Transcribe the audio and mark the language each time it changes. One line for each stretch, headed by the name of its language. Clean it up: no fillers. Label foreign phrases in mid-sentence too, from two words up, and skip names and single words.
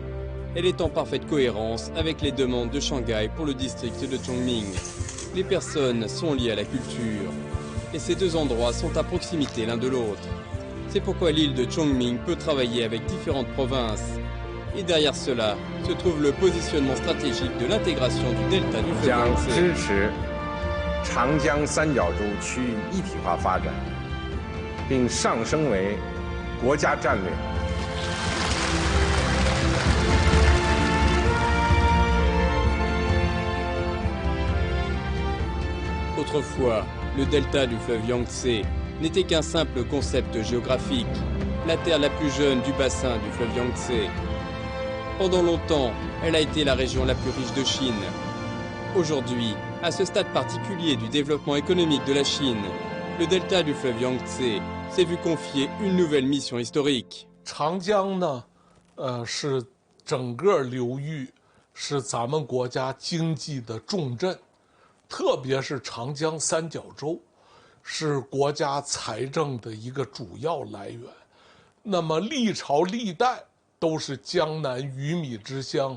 French: Elle est en parfaite cohérence avec les demandes de Shanghai pour le district de Chongming. Les personnes sont liées à la culture. Et ces deux endroits sont à proximité l'un de l'autre. C'est pourquoi l'île de Chongming peut travailler avec différentes provinces. Et derrière cela se trouve le positionnement stratégique de l'intégration du delta du fleuve Yangtze.
Chinese: 支持长江三角洲区域一体化发展，并上升为国家战略。
French: Autrefois, le delta du fleuve Yangtze n'était qu'un simple concept géographique, la terre la plus jeune du bassin du fleuve Yangtze. Pendant longtemps, elle a été la région la plus riche de Chine. Aujourd'hui, à ce stade particulier du développement économique de la Chine, le delta du fleuve Yangtze s'est vu confier une nouvelle mission historique.
Chinese: 长江呢，是整个流域是咱们国家经济的重镇。特别是长江三角洲，是国家财政的一个主要来源。那么历朝历代都是江南鱼米之乡。